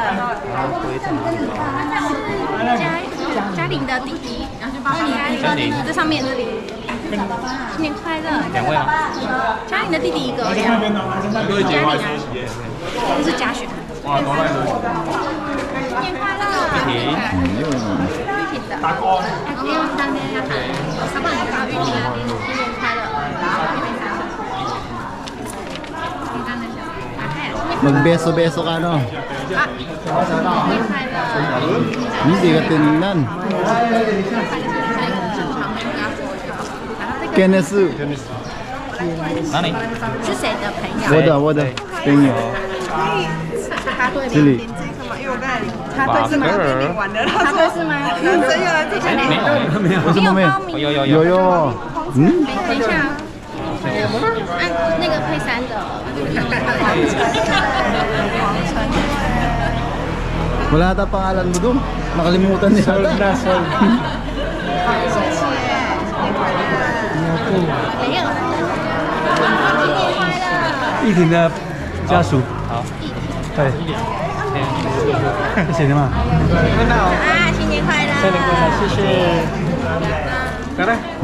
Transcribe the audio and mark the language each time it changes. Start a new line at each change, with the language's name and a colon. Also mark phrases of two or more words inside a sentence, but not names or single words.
Chinese: 嘉玲的弟弟，然后就帮你这上面这里，新年快乐！2位吗？嘉玲的弟弟一个，嘉玲啊，这是嘉雪。新年快乐！玉婷的，阿公，小宝你好，玉婷，新年快乐！
Filipino: Magbeso-beso ka no? Hindi ka tinignan. Kenneth.
Chinese: 哪里？是谁的朋友？我的朋友。这里。插队是吗？插队是吗？男生又来这下没有？为什么没有？有。嗯？等一下。 按那个配3的，
Filipino: Wala ata pangalan mo doon. Nakalimutan niya. Sold na.
Chinese: 没有。玉婷的家属。好。对。谢谢你们。啊，新年快乐！新年快乐，谢谢。来来。